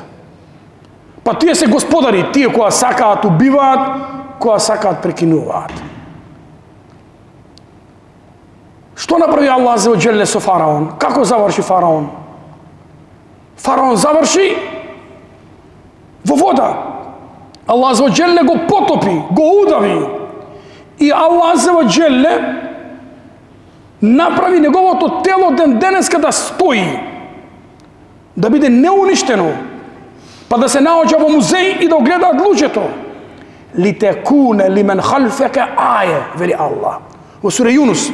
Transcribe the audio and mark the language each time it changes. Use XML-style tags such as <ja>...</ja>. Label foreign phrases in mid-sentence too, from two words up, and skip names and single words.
<mk>Па тие се господари, тие која сакаат убиваат, која сакаат прекинуваат. Што направи</mk> <ar>الله عز وجل</ar> <mk>со Фараон? Како заврши Фараон? Фараон заврши во вода.</mk> <ar>الله عز وجل</ar> <mk>го потопи, го удави. И</mk> <ar>الله عز وجل</ar> <mk>направи неговото тело ден денеска да стои, да биде неуништено, па да се наоѓа во музеј и да гледаат луѓето.</mk> <ar>لتكون لمن خلفك آية,</ar> <mk>вели Аллах во сура Јунус.</mk>